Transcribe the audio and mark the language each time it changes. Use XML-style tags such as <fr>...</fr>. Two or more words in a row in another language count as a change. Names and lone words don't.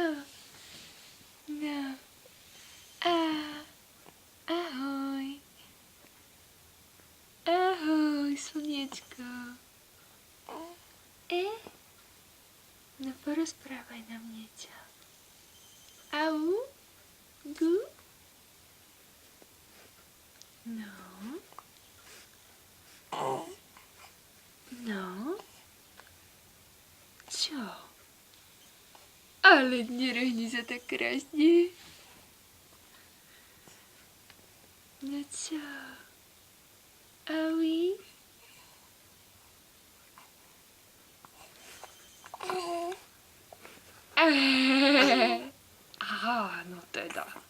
<sk>No. Ahoj. Ahoj, slniečko. No porozprávaj nám niečo. Au? Gu? No. No. Čo? Ale nerehni sa tak krásne. No čo? Aui? Aha, no teda.</sk>